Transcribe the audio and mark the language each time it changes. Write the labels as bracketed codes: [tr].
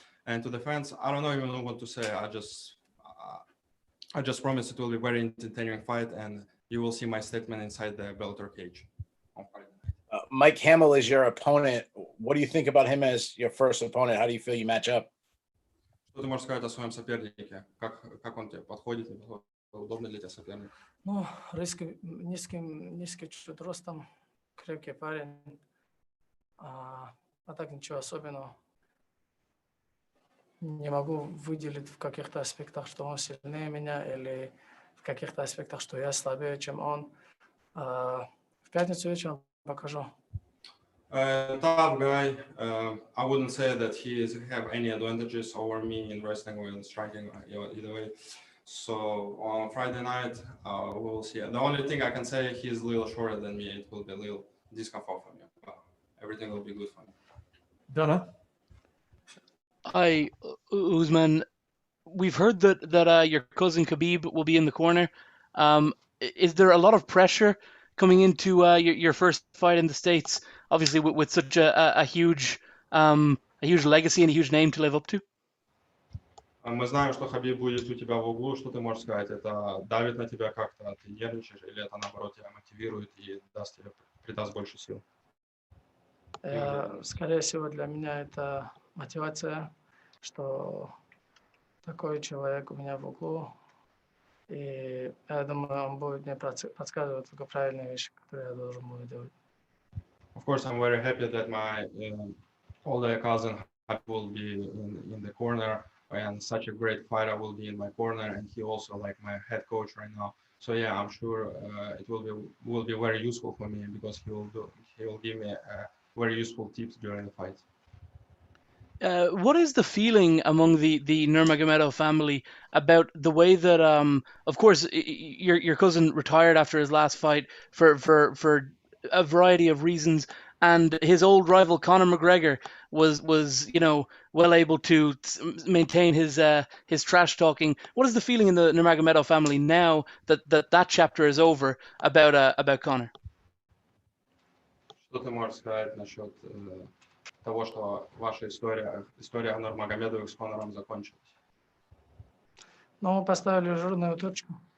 [en] And to the fans, I don't even know what to say. I just promise it will be a very entertaining fight, and you will see my statement inside the Bellator cage on Friday. Mike Hamill is your opponent. What do you think about him as your first opponent? How do you feel you match up? [ru] Что ты можешь сказать о своем сопернике? Как он тебе подходит? Удобно для тебя соперник? Ну, низкий чуть ростом, крепкий парень. А так ничего особенного. Не могу выделить в каких-то аспектах, что он сильнее меня, или в каких-то аспектах, что я слабее, чем он. В пятницу вечером покажу. [en] Tough guy. I wouldn't say that he have any advantages over me in wrestling or in striking either way. So on Friday night, we will see. The only thing I can say, he's a little shorter than me. It will be a little discomfort for me. Everything will be good for me. Donna? Hi, Usman. We've heard that your cousin Khabib will be in the corner. Is there a lot of pressure coming into your first fight in the States? Obviously, with such a huge legacy and a huge name to live up to. [ru] Мы знаем, что Хабиб будет у тебя в углу. Что ты можешь сказать? Это давит на тебя как-то? Ты нервничаешь, или это наоборот тебя мотивирует и придаст больше сил? Скорее всего, для меня это мотивация, что такой человек у меня в углу. И я думаю, он будет мне подсказывать только правильные вещи, которые я должен буду делать. [en] Of course, I'm very happy that my older cousin will be in the corner, and such a great fighter will be in my corner, and he also like my head coach right now. So yeah, I'm sure it will be very useful for me, because he will give me very useful tips during the fight. What is the feeling among the Nurmagomedov family about the way that, of course, your cousin retired after his last fight for a variety of reasons, and his old rival Conor McGregor was well able to maintain his trash talking. What is the feeling in the Nurmagomedov family now that chapter is over about Conor? [ru] Что ты можешь сказать насчет того, что ваша история Нурмагомедовых с Конором закончилась? Ну, мы поставили жирную точку.